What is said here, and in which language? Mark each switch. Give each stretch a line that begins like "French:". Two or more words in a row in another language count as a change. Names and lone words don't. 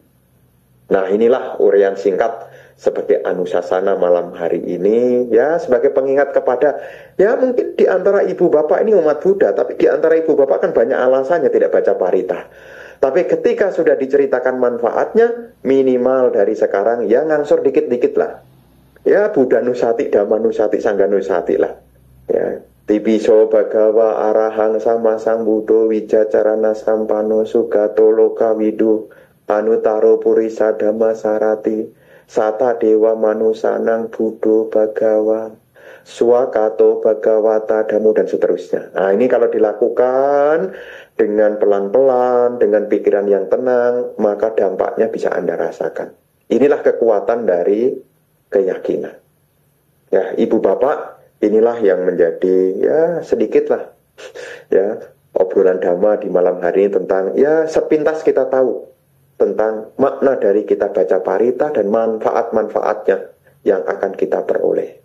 Indonesian: Nah inilah uraian singkat sebagai Anusasana malam hari ini, ya sebagai pengingat kepada, ya mungkin di antara ibu bapak ini umat Buddha, tapi di antara ibu bapak kan banyak alasannya tidak baca parita. Tapi ketika sudah diceritakan manfaatnya, minimal dari sekarang ya ngangsur dikit-dikit lah. Ya
Pali: Buddha Nusati, Dhamma Nusati, Sangga Nusati lah.
Indonesian: Ya,
Pali: Tipiso Bhagawa Arahang Sama Sang Buddho Wijacarana Sampano Sugato Loka Widu Anutaro Purisa Dhamma Sarati Sata Dewa Manusanang Buddho Bhagawa Swakato Bhagawata Damu
Indonesian: dan seterusnya. Nah ini kalau dilakukan dengan pelan-pelan, dengan pikiran yang tenang, maka dampaknya bisa Anda rasakan. Inilah kekuatan dari keyakinan. Ya, ibu bapak, inilah yang menjadi ya sedikit lah ya obrolan dhamma di malam hari ini tentang ya sepintas kita tahu tentang makna dari kita baca parita dan manfaat-manfaatnya yang akan kita peroleh.